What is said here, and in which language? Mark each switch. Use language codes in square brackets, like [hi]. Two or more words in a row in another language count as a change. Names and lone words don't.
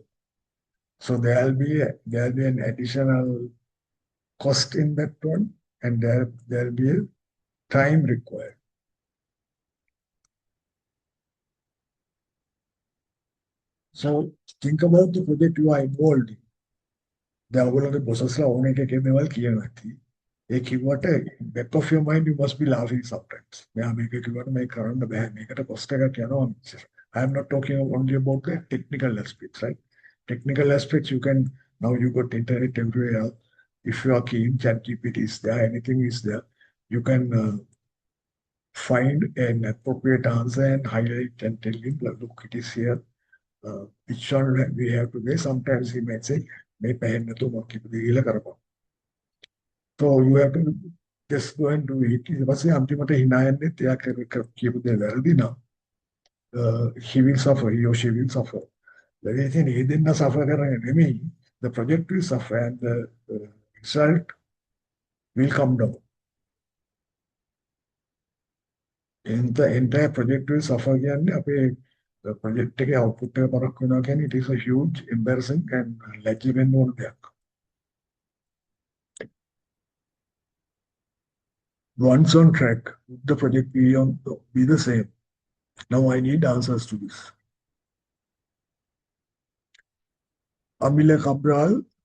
[en] So there'll be an additional cost in that one, and there'll be a time required. So think about the project you are involved in. [si] දැන් ඔයගොල්ලෝගේ බොසස්ලා ඕන එක එක දේවල් කියනවා ඇති. ඒ කිව්වට [en] back of your mind you must be laughing sometimes. [si] මෙයා මේක කිව්වට මේක කරන්න බෑ. මේකට cost එකක් යනවා මිච්චර. [en] I am not talking only about the technical aspects, right? Technical aspects you can, now you got internet everywhere. If you are keen, ChatGPT is there, anything is there. You can find an appropriate answer and highlight and tell him, look, it is here. Which one we have to do. Sometimes he may say, may [si] පහෙන් නැතුව මොකක් කිව්වද කියලා කරපන්. [en] So you have to just go and do it. [si] ඊට පස්සේ අන්තිමට hina යන්නෙත් එයා කියපු දේ වැරදි නම් [en] he will suffer, he or she will suffer. [si] The ඉතින් ඒ දෙන්න suffer කරන්නේ නෙමෙයි. [en] The project will suffer and the result will come down. And the entire project will suffer [si] කියන්නේ අපේ project එකේ output එක පරක් වෙනවා කියන්නේ [en] it is a huge embarrassing and [si] ලැජ්ජ වෙන්න ඕන දෙයක්. [en] Once on track, would the project be the same? Now I need answers to this. Amile Cabral,